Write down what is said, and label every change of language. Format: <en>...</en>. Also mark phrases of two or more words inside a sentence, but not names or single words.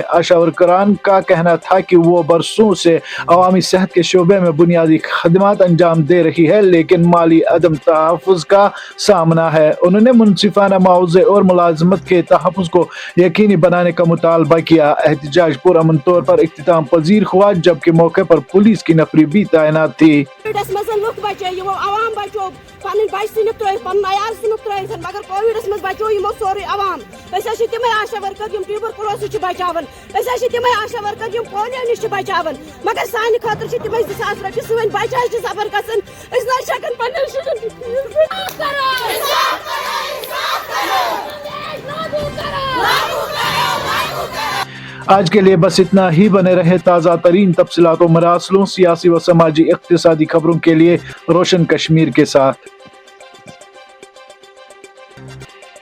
<ur>آشا ورکران کا کہنا تھا کہ وہ برسوں سے عوامی صحت کے شعبے میں بنیادی خدمات انجام دے رہی ہے لیکن مالی عدم تحفظ کا سامنا ہے۔ انہوں نے منصفانہ معاوضے اور ملازمت کے تحفظ کو یقینی بنانے کا مطالبہ کیا۔ احتجاج پرامن طور پر اختتام پذیر ہوا جبکہ موقع پر پولیس کی نفری بھی تعینات تھی۔</ur> <ks>پن بچ ثنک تر پن عیال ثنک تر مگر کووڈس مز بچو یمو سوری عوام۔ أسۍ تم آشا ورکر یم ٹیوبرکلوسس بچاون، تم آشا ورکر یم پولیو نش بچاون، مگر سانہ خاطر تم 2000 رۄپیہِ سٲنۍ بچہ سفر گژھن، أسۍ نہ ہٮ۪کان پننٮ۪ن</ks> <ur>آج کے لیے بس اتنا ہی۔ بنے رہے تازہ ترین تفصیلات و مراسلوں، سیاسی و سماجی اقتصادی خبروں کے لیے روشن کشمیر کے ساتھ۔</ur>